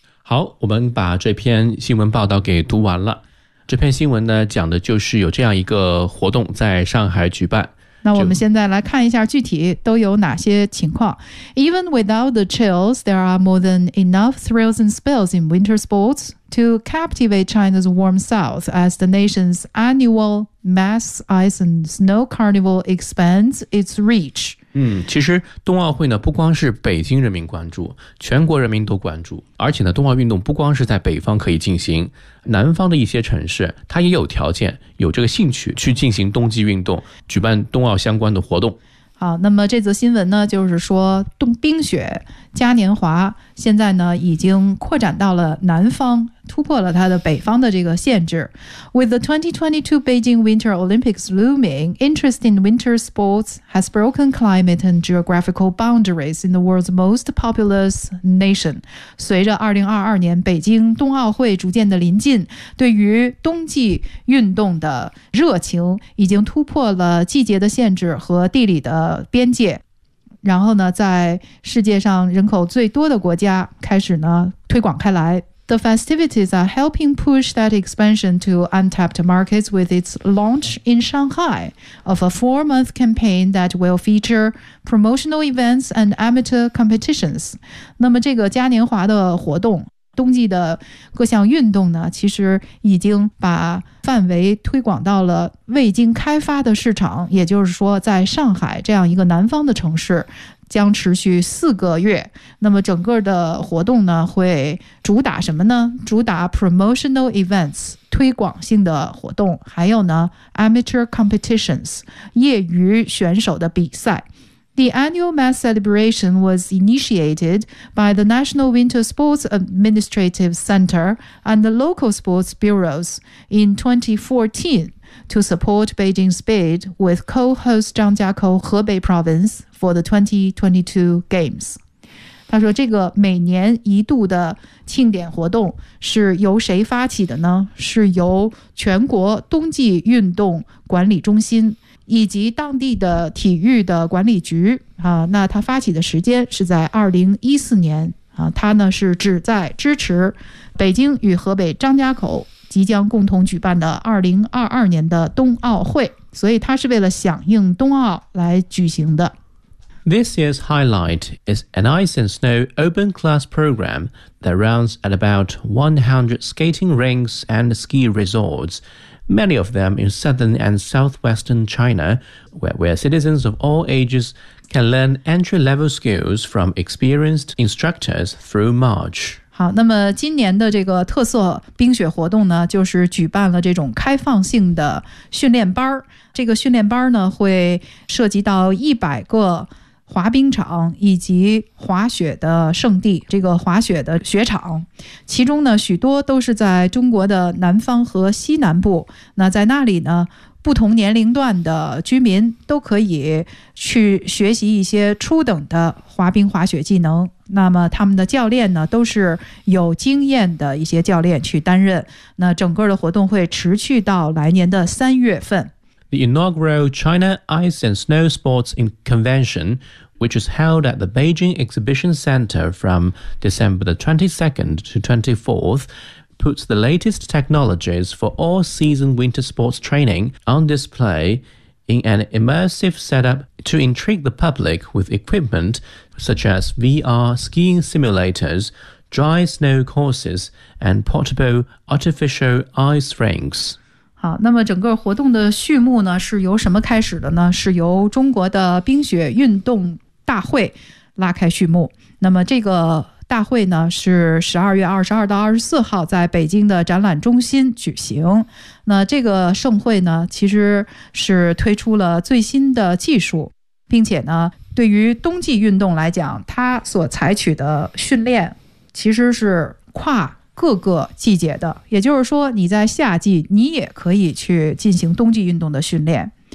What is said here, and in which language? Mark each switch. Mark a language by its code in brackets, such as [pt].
[zh] 好，我们把这篇新闻报道给读完了。这篇新闻呢，讲的就是有这样一个活动在上海举办。那我们现在来看一下具体都有哪些情况。 [en] Even without the chills, there are more than enough thrills and spills in winter sports to captivate China's warm south as the nation's annual mass ice and snow carnival expands its reach. [zh] 其实冬奥会呢，不光是北京人民关注，全国人民都关注。而且呢，冬奥运动不光是在北方可以进行，南方的一些城市它也有条件，有这个兴趣去进行冬季运动，举办冬奥相关的活动。好，那么这则新闻呢，就是说冰雪嘉年华现在呢已经扩展到了南方，突破了它的北方的这个限制。 [en] With the 2022 Beijing Winter Olympics looming, interest in winter sports has broken climate and geographical boundaries in the world's most populous nation. [zh] 随着2022年北京冬奥会逐渐的临近，对于冬季运动的热情已经突破了季节的限制和地理的边界，然后呢，在世界上人口最多的国家开始呢推广开来。 [en] The festivities are helping push that expansion to untapped markets with its launch in Shanghai of a four-month campaign that will feature promotional events and amateur competitions. [zh] 那么这个嘉年华的活动，冬季的各项运动呢，其实已经把范围推广到了未经开发的市场，也就是说在上海这样一个南方的城市将持续四个月。那么整个的活动呢，会主打什么呢？主打 [en] promotional events [zh] 推广性的活动，还有呢 [en] amateur competitions [zh] 业余选手的比赛。 [en] The annual mass celebration was initiated by the National Winter Sports Administrative Center and the local sports bureaus in 2014 to support Beijing Speed with co-host 张家口河北 Province for the 2022 Games. [zh] 他说这个每年一度的庆典活动是由谁发起的呢？是由全国冬季运动管理中心以及当地的体育的管理局啊，那他发起的时间是在2014年啊，他呢是旨在支持北京与河北张家口即将共同举办的2022年的冬奥会，所以他是为了响应冬奥来举行的。 [en] This year's highlight is an ice and snow open class program that runs at about 100 skating rinks and ski resorts. Many of them in southern and southwestern China, where citizens of all ages can learn entry-level skills from experienced instructors through March. [zh] 好，那么今年的这个特色冰雪活动呢，就是举办了这种开放性的训练班。这个训练班呢，会涉及到100个滑冰场以及滑雪的圣地，这个滑雪的雪场，其中呢许多都是在中国的南方和西南部。那在那里呢，不同年龄段的居民都可以去学习一些初等的滑冰滑雪技能。那么他们的教练呢，都是有经验的一些教练去担任。那整个的活动会持续到来年的三月份。 [en] The inaugural China Ice and Snow Sports Convention, which is held at the Beijing Exhibition Center from December the 22nd to 24th, puts the latest technologies for all-season winter sports training on display in an immersive setup to intrigue the public with equipment such as VR skiing simulators, dry snow courses, and portable artificial ice rinks. [zh] 好，那么整个活动的序幕呢，是由什么开始的呢？是由中国的冰雪运动大会拉开序幕。那么这个大会呢是12月22到24号在北京的展览中心举行。那这个盛会呢其实是推出了最新的技术，并且呢对于冬季运动来讲，它所采取的训练其实是跨各个季节的，也就是说你在夏季你也可以去进行冬季运动的训练。